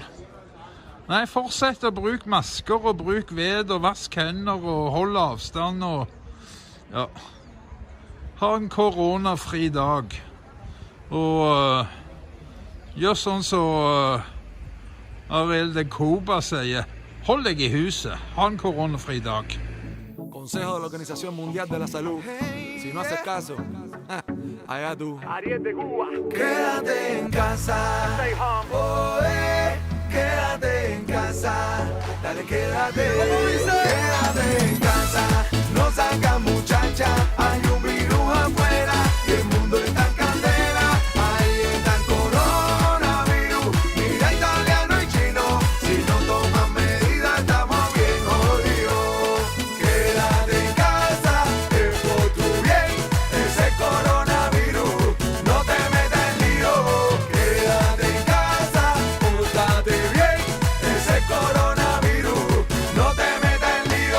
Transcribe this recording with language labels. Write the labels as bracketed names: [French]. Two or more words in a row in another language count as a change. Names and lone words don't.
[Norwegian] Nei, fortsett å bruke masker og bruk ved og vask hender og hold avstand og ja, ha en koronafri dag. Og gjør sånn som Ariel de Cuba sier, hold deg i huset, ha en koronafri dag. [Spanish] Consejo de la Organización Mundial de la Salud. Si no haces caso, allá tú. Ariel de Cuba. Quédate en casa. [English] Stay home. [Spanish] Quédate en casa. casa, dale quédate en casa, no salgas muchacha, hay un virus afuera y el mundo está en candela, ahí está el coronavirus, mira italiano y chino, si no toman medidas estamos bien jodidos, quédate en casa, es por tu bien, ese coronavirus, no te metas en lío, quédate en casa, pórtate bien, ese coronavirus, no te metas en lío.